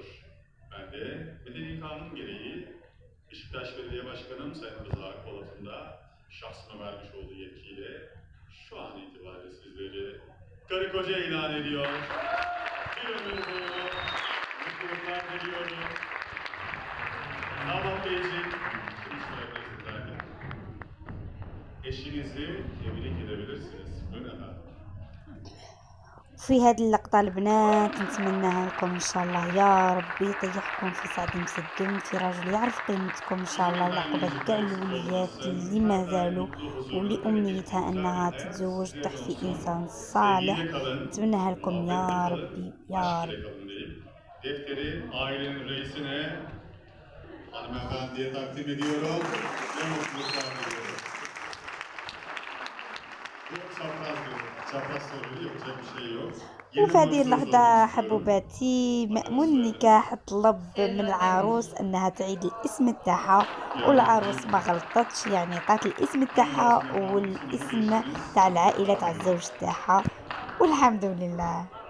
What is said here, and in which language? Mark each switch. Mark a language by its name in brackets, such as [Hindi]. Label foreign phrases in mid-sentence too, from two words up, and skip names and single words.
[Turkish] Ben de Medeni Kanun gereği Beşiktaş Belediye Başkanım Sayın Rıza Polat'ın da şahsıma vermiş olduğu yetkiyle şu an itibariyle sizleri karı koca ilan ediyor. Bir ömür boyu mutluluklar diliyorum. Damat Beyciğim, eşinizi tebrik edebilirsiniz. Buyurun efendim. [Arabic] في هذه اللقطة البنات نتمناها لكم ان شاء الله يا ربي يطيحكم في سعد مسدم في راجل يعرف قيمتكم ان شاء الله لعقبة كاع الوليات اللي ما زالوا واللي امنيتها انها تتزوج تحفي انسان صالح نتمناها لكم يا ربي يا رب. [Turkish] Defteri ailenin reisine hanımefendiye takdim ediyorum. Ne mutluluklar diliyorum. Yok çapraz soruyu yapacak bir şey yok. [Arabic] وفي هذه اللحظة حبوباتي مأمون النكاح طلب من العروس انها تعيد الاسم تاعها والعروس ما غلطتش يعني عطات الاسم تاعها والاسم تاع العائلة تاع الزوج تاعها والحمد لله.